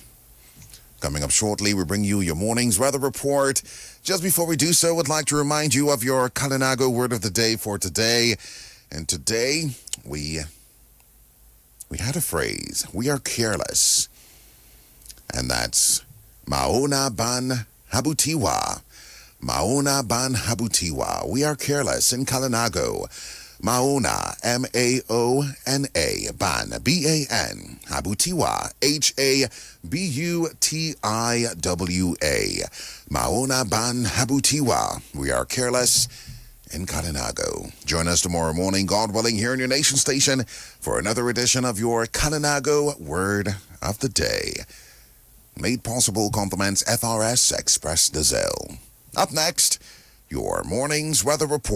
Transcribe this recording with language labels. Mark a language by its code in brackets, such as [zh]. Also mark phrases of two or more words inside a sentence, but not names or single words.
[en] Coming up shortly, we bring you your morning's weather report. Just before we do so, I'd like to remind you of your Kalinago word of the day for today. And today, we had a phrase, we are careless. [crb] And that's Maona ban habutiwa. Maona ban habutiwa. [en] We are careless in Kalinago. [crb] Maona, M-A-O-N-A, ban, B-A-N, habutiwa, H-A-B-U-T-I-W-A. Maona ban habutiwa. [en] We are careless in Kalinago. Join us tomorrow morning, God willing, here in your nation station for another edition of your Kalinago Word of the Day. Made possible compliments FRS Express Diesel. Up next, your morning's weather report.